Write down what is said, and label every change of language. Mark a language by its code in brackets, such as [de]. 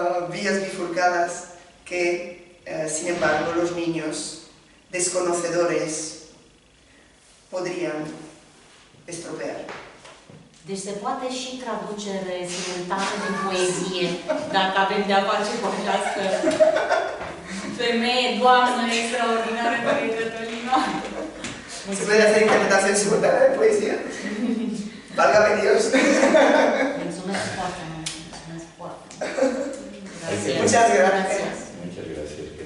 [es] Vías bifurcadas que, sin embargo, los niños desconocedores podrían estropear. [ro] Deci se poate și traducere simultană din poezie, dacă avem de-a face cu această femeie, doamnă extraordinară care e Cătălina. [es] Se puede hacer interpretación simultánea de poesía. Válgame Dios. [ro] Mulțumesc foarte mult. Mulțumesc foarte mult. [es] Muchas gracias. Muchas gracias.